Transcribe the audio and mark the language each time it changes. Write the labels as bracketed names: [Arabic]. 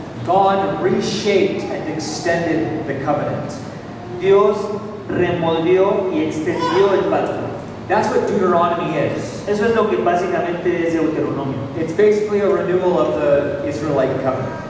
[English] God reshaped and extended the covenant. [Spanish] Dios remoldeó y extendió el pacto. [English] That's what Deuteronomy is. [Spanish] Eso es lo que básicamente es Deuteronomio. [English] It's basically a renewal of the Israelite covenant.